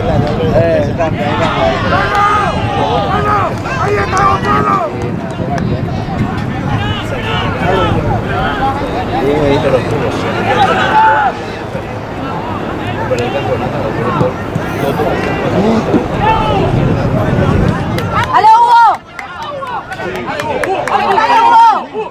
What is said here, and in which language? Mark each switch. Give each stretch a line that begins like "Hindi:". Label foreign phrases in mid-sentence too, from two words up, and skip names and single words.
Spanish: ¡Ahí está Gonzalo! ¡Ale, Hugo! ¡Ale, Hugo!